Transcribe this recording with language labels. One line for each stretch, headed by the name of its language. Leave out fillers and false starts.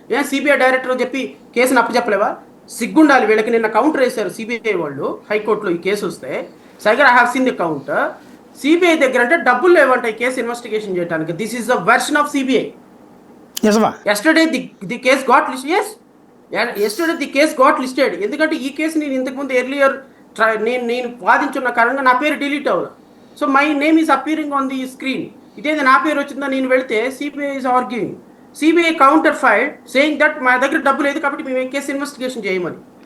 Telugu: ఏం CBI director చెప్పి కేసును అప్పచెప్పలేవా? సిగ్గుండాలి వీళ్ళకి. నిన్న కౌంటర్ వేశారు CBI వాళ్ళు హైకోర్టులో ఈ కేసు వస్తే.
English: సైగర్ I have seen the counter.
Telugu: CBI దగ్గర అంటే డబ్బులు లేవంట ఈ కేసు ఇన్వెస్టిగేషన్ చేయడానికి.
English: This is the version of CBI. Yesterday the case got listed. Yes, yesterday the case got listed.
Telugu: ఎందుకంటే ఈ కేసు నేను ఇంతకుముందు ఎర్లియర్ నేను వాదించున్న కారణంగా నా పేరు డిలీట్ అవ్వాలి.
English: So my name is appearing on the screen.
Telugu: ఇదేది నా పేరు వచ్చిందా నేను వెళితే
English: CBI is arguing. CBI counter filed saying that
Telugu: మా దగ్గర డబ్బు లేదు కాబట్టి మేము కేసు ఇన్వెస్టిగేషన్ చేయమని.